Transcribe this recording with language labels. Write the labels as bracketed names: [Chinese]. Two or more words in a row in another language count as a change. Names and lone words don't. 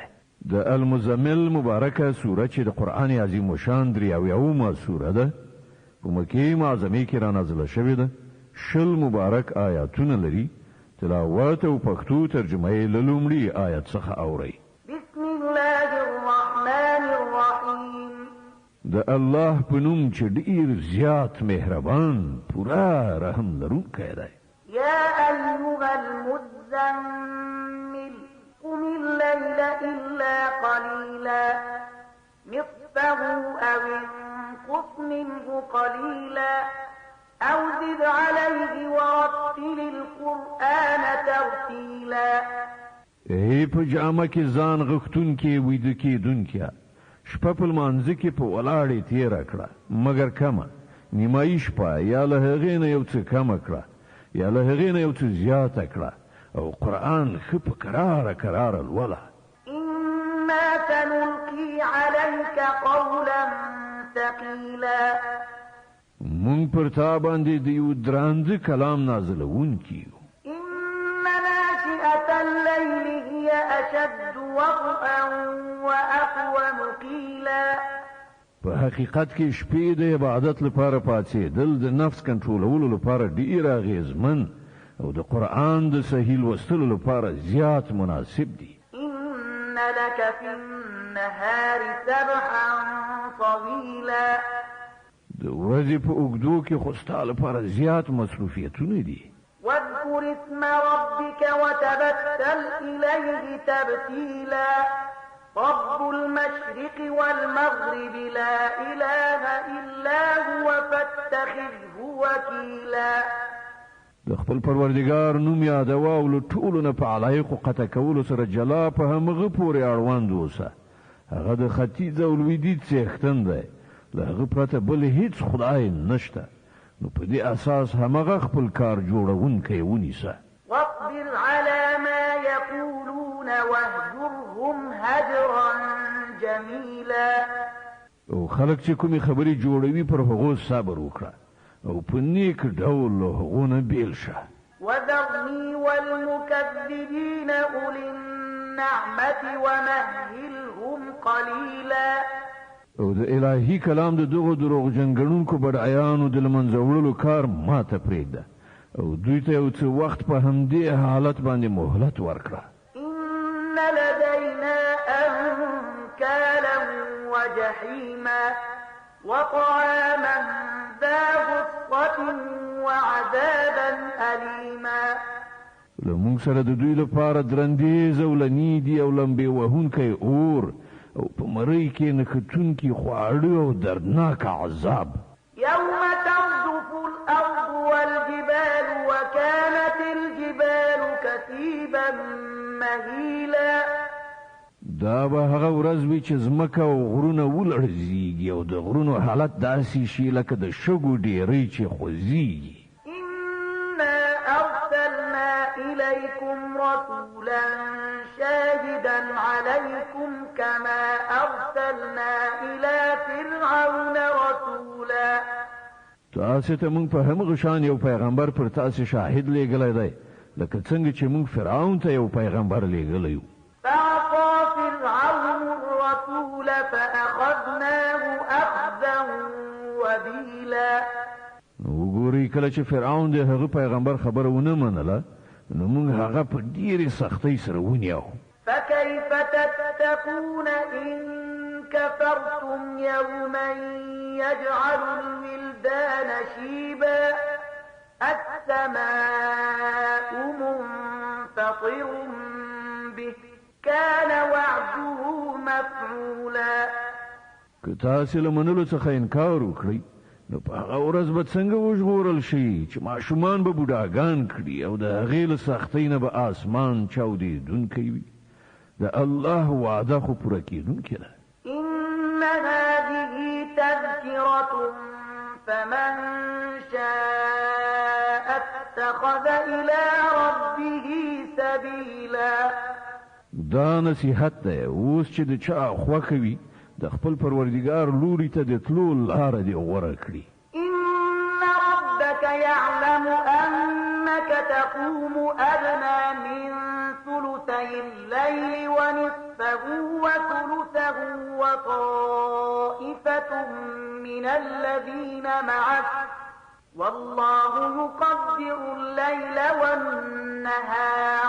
[Pashto] د المزمل مبارکه سوره چې د قرآن عظیم شان 83 سوره ده په مکې معظمې کې را نازله شوې ده 20 مبارک آیاتونه لري تلاوت او پښتو ترجمه یې له لومړي آیت څخه اورئ. [Arabic] بسم الله الرحمن الرحیم. [Pashto] د الله په نوم چې ډیر زیات مهربان پورا رحم لرونکی دی. [Arabic] یا ایها المزمل قم الليل إلا قليلا نصفه أو انقص منه قليلا أو زد عليه ورتل القرآن ترتيلا. [Pashto] ای په جامه کې ځان غختونکي ویده کېدونکي شپه په لمانځه کې په ولاړې تېره کړه مګر کمه نیمایي شپه یا له هغې نه یو څه کمه کړه یا له هغې نه یو څه زیاته کړه او قرآن ښه په کراره لوله. [Arabic] إنا سنلقي عليك قولا ثقيلا. [Pashto] مونږ پر تا باندې د یو درانده کلام نازلونکي یو. [Arabic] إن ناشئة الليل هي أشد وطئا وأقوم قيلا. [Pashto] په حقیقت کې شپې د عبادت لپاره پاڅېدل د نفس کنټرولولو لپاره ډیر اغېزمن او د قرآن د صحیح لوستلو لپاره زیات مناسب دي. [Arabic] إن لك في النهار سبحا طويلا. [Pashto] د ورځې په اوږدو کې خو ستا لپاره زیات مصروفیتونه دي. [Arabic] واذكر اسم ربك وتبتل إليه تبتيلا. رب المشرق والمغرب لا إله إلا هو فاتخذه وكيلا. [Pashto] د خپل پروردګار نوم یادوه او له ټولو نه په علایقو قطع کولو سره جلا په همغه پورې اړوند اوسه. هغه د ختیځ او لویدیځ څښتن دی له هغه پرته بل هیڅ خدای نشته نو په دې اساس همغه خپل کار جوړونکی ونیسه. [Arabic] واصبر على ما يقولون واهجرهم هجرا جميلا. [Pashto] او خلک چې کومې خبرې جوړوي پر هغو صبر وکړه او په نیک ډول له هغو نه بیل شه. [Arabic] وذرني والمكذبين أولي النعمة ومهلهم قليلا. [Pashto] او د الهي کلام د دغو دروغجن ګڼونکو بډایانو د له منځه وړلو کار ماته پرېږده او دوی ته یو څه وخت په همدې حالت باندې مهلت ورکړه. [Arabic] إن لدينا أنكالا وجحيما وطعاما ذا غصة وعذابا أليما. [Pashto] له موږ سره د دوی لپاره درندیز او لنیدي او لمبې وهونکی اور او په مرۍ کې نښتونکي خواړه او دردناک عذاب. [Arabic] يوم ترجف الأرض والجبال وكانت الجبال كثيبا مهيلا. [Pashto] دا به هغه ورځ وي چې ځمکه او غرونه ولړزیږي او د غرونو حالت داسې شي لکه د شګو ډیرۍ چې خوځیږي. [Arabic] إنا أرسلنا إليكم رسولا شاهدا عليكم كما أرسلنا إلى فرعون رسولا. [Pashto] تاسو ته موږ په همغه شان یو پیغمبر پر تاسو شاهد لېږلی دی لکه څنګه چې موږ فرعون ته یو پیغمبر لېږلی یو. [Arabic] فعصى فرعون الرسول فأخذناه أخذا وبيلا. [Pashto] وګورئ کله چې فرعون د هغه پیغمبر خبره ونه منله نو موږ هغه په ډېرې سختۍ سره ونیو. [Arabic] فكيف تتقون إن كفرتم يوما يجعل الولدان شيبا السماء منفطر به كان وعده مفعولا. [Pashto] که تاسو له منلو څخه انکار وکړئ نو په هغه ورځ به څنګه وژغورل شي چې ماشومان به بوډاګان کړي او د هغې له سختۍ نه به آسمان چاودېدونکی وي. د الله وعده خو پوره کېدونکې ده. [Arabic] إن هذه تذكرة فمن شاء اتخذ إلى ربه سبيلا. [Pashto] دا نصیحت ده اوس چې د چا خوښه وي د خپل پروردګار لوري ته د تلو لاره دې غوره کړي. [Arabic] إن ربك يعلم أنك تقوم أدنى من ثلثي الليل ونصفه وثلثه وطائفة من الذين معك والله يقدر الليل والنهار